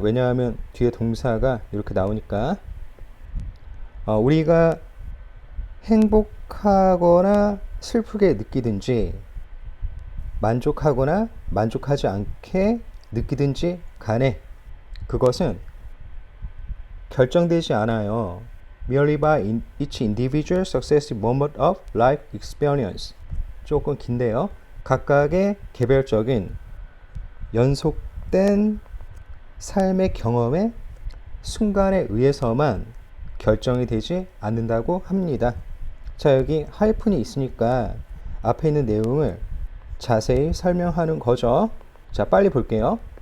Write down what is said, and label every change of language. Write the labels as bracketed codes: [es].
[ko] 왜냐하면 뒤에 동사가 이렇게 나오니까 우리가 행복하거나 슬프게 느끼든지 만족하거나 만족하지 않게 느끼든지 간에 그것은 결정되지 않아요. [en] Merely by each individual successive moment of life experience. [ko] 조금 긴데요. 각각의 개별적인 연속된 삶의 경험의 순간에 의해서만 결정이 되지 않는다고 합니다. 자, 여기 하이픈이 있으니까 앞에 있는 내용을 자세히 설명하는 거죠. 자, 빨리 볼게요.